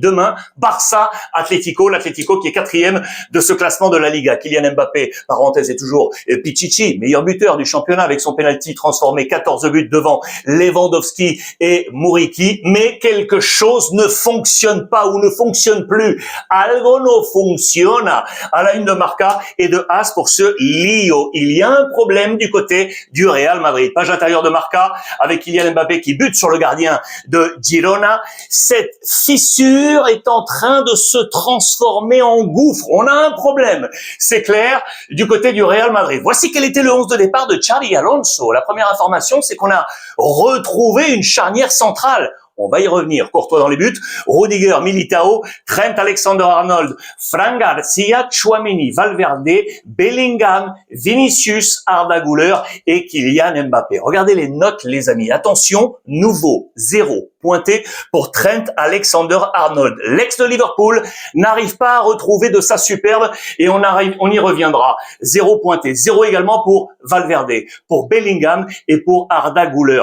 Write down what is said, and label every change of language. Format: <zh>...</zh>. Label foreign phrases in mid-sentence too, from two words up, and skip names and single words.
<fr>Demain, Barça-Atlético, l'Atlético qui est 4e de ce classement de la Liga. Kylian Mbappé, parenthèse, est toujours Pichichi, meilleur buteur du championnat avec son penalty transformé, 14 buts devant Lewandowski et Muriqi. Mais quelque chose ne fonctionne pas ou ne fonctionne plus.</fr> <es>Algo no funciona</es> <fr>à la une de Marca et de AS pour ce Lio. Il y a un problème du côté du Real Madrid. Page intérieure de Marca avec Kylian Mbappé qui bute sur le gardien de Girona. Cette fissure est en train de se transformer en gouffre. On a un problème, c'est clair, du côté du Real Madrid. Voici quel était le 11 de départ de Xabi Alonso. La première information, c'est qu'on a retrouvé une charnière centrale. On va y revenir. Courtois dans les buts, Rudiger, Militao, Trent Alexander-Arnold, Fran Garcia, Tchouaméni, Valverde, Bellingham, Vinicius, Arda Güler et Kylian Mbappé. Regardez les notes, les amis. Attention, nouveau, 0 pointé pour Trent Alexander-Arnold. L'ex de Liverpool n'arrive pas à retrouver de sa superbe et on y reviendra. 0 pointé, 0 également pour Valverde, pour Bellingham et pour Arda Güler.</fr>